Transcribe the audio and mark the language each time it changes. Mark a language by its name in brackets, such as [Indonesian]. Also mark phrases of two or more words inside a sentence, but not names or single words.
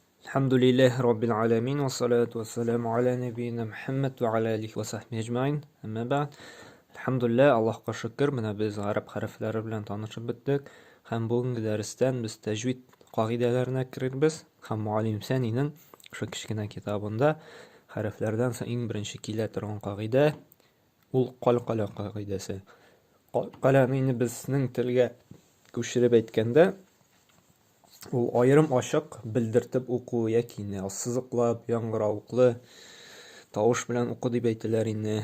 [Arabic] الحمد لله رب العالمين والصلاة والسلام على نبينا محمد وعلى آله وصحبه أجمعين. أما بعد. [Turkish] Elhamdülillah, Allah'a şükür. [Tatar] Менә без Arap harflәре белән танышып беттек. Һәм бүгенге дәрестән без тәҗвид кагыйдәләренә керербез. Һәм муаллим Сәнинең шу кечкенә китабында harfләрдән соң иң беренче килә торган кагыйдә ул калкала кагыйдәсе. Калкаланы инде безнең телгә күчереп әйткәндә ул аерым ачык белдертеп уку яки сызыклап, яңгыравыклы тавыш белән уку дип әйтәләр инде.